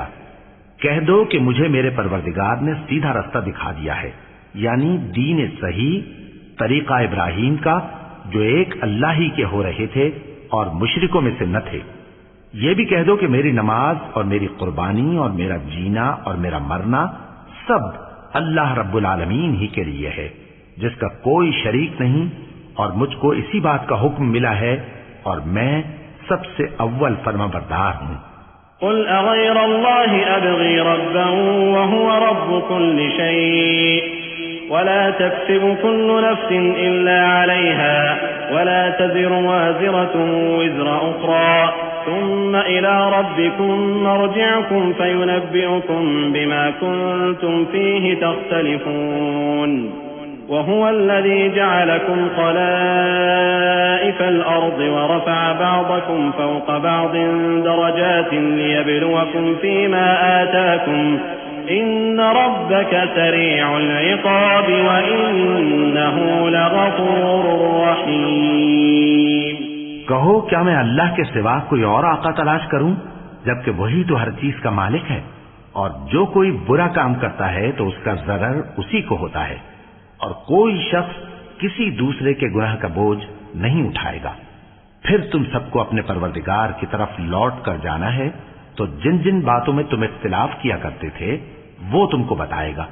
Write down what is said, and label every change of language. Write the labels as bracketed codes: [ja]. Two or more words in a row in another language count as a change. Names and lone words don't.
[ur] کہہ دو کہ مجھے میرے پروردگار نے سیدھا راستہ دکھا دیا ہے، یعنی دین صحیح طریقہ ابراہیم کا، جو ایک اللہ ہی کے ہو رہے تھے اور مشرکوں میں سے نہ تھے. یہ بھی کہہ دو کہ میری نماز اور میری قربانی اور میرا جینا اور میرا مرنا سب اللہ رب العالمین ہی کے لیے ہے، جس کا کوئی شریک نہیں، اور مجھ کو اسی بات کا حکم ملا ہے اور میں سب سے اول فرمانبردار ہوں. [ar] قل أغير الله أبغي ربا وهو رب كل شيء ولا تكسب كل نفس إلا عليها ولا تزر وازرة وزر أخرى ثم إلى ربكم مرجعكم فينبئكم بما كنتم فيه تختلفون. وهو الذي جعلكم خلائف الأرض ورفع بعضكم فوق بعض درجات ليبلوكم في ما آتاكم إن ربك سريع العقاب وإنه لغفور رحيم. [ur] کہو، کیا میں اللہ کے سوا کوئی اور آقا تلاش کروں، جبکہ وہی تو ہر چیز کا مالک ہے. اور جو کوئی برا کام کرتا ہے تو اس کا ضرر اسی کو ہوتا ہے، اور کوئی شخص کسی دوسرے کے گناہ کا بوجھ نہیں اٹھائے گا. پھر تم سب کو اپنے پروردگار کی طرف لوٹ کر جانا ہے، تو جن جن باتوں میں تم اختلاف کیا کرتے تھے وہ تم کو بتائے گا.